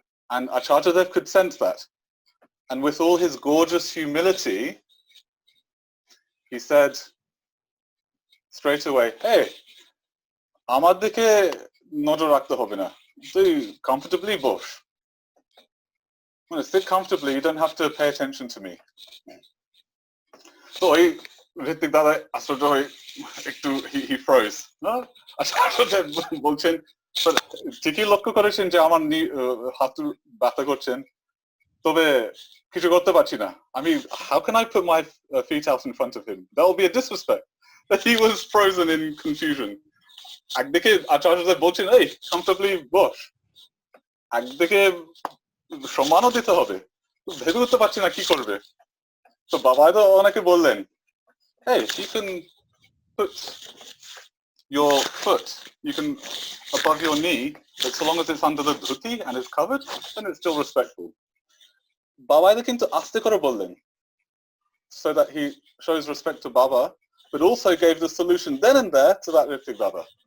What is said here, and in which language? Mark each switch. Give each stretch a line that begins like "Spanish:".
English: And Acharya Dev could sense that. And with all his gorgeous humility, he said straight away, hey,
Bangla: আমার দিকে নজর রাখতে হবে না, তুই comfortably boss.
English: Sit comfortably, you don't have to pay attention to me.
Bangla: So Hrithik দাদা আশ্চর্য হয়ে একটু
English: he froze.
Bangla: আচ্ছা বলছেন, ঠিকই লক্ষ্য করেছেন যে আমার হাত ব্যথা করছেন, তবে কিছু করতে পারছি না।
English: I mean, how can I put my feet out in front of him? That would be a disrespect. That he was frozen in confusion.
Bangla: একদিকে আচার্য বলছেন, এই comfortably বস, একদিকে সম্মানও দিতে হবে, ভেবে উঠতে পারছি না কি করবে। তো বাবা তো অনেকে বললেন,
English: hey, you can put your foot, you can above your knee, but so long as it's under the dhuti and it's covered, then it's still respectful. Baba
Bangla: কিন্তু আস্তে করে বললেন,
English: so that he shows respect to Baba, but also gave the solution then and there to that Ritwik Baba.